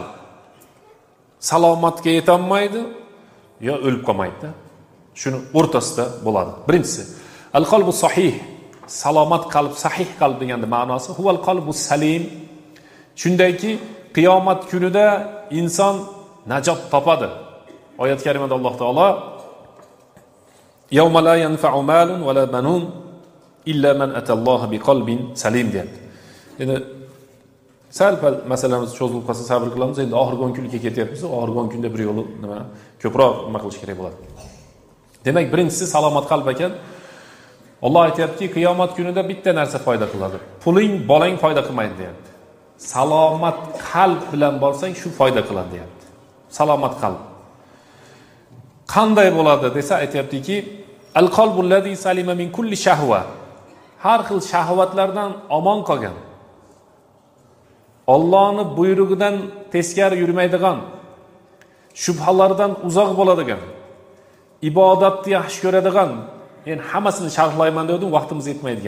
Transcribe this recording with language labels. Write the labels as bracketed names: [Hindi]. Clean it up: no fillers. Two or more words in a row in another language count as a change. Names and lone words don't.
[Uzbek] Salomatga yetolmaydi yo o'lib qolmaydi. Shuni o'rtasida bo'ladi. Birinchisi [Arabic] القلب الصحيح. [Uzbek] Salomat qalb, sahih qalb deganning ma'nosi [Arabic] هو القلب السليم. [Uzbek] Shundayki, qiyomat kunida inson najot topadi. [Arabic] آية كريمةda الله تعالى يوم لا ينفع مال ولا بنون إلا من أتى الله بقلب سليم deyapti. [Uzbek] Endi sal-pal masalamiz cho'zilib qolsa sabr qilamiz. Endi oxirgi 10 kunga ketyapmiz. Oxirgi 10 kunda bir yo'li nima ko'proq nima qilish kerak bo'ladi. Demak, birinchisi salomat qalb ekan. Alloh aytayapti, qiyomat kunida bitta narsa foyda qiladi. Puling, bolang foyda qilmaydi deyapti. Salomat qalb bilan borsang shu foyda qiladi deyapti. Salomat qalb. Qanday bo'ladi desa aytayaptiki, [Arabic] القلب الذي سلم من كل شهوة. [Uzbek] Har xil shahvatlardan omon qolgan. Allohning buyrug'idan teskari yurmaydigan, shubhalardan uzoq bo'ladigan, ibodatni yaxshi ko'radigan, men hammasini sharhlayman dedim, vaqtimiz yetmaydigan.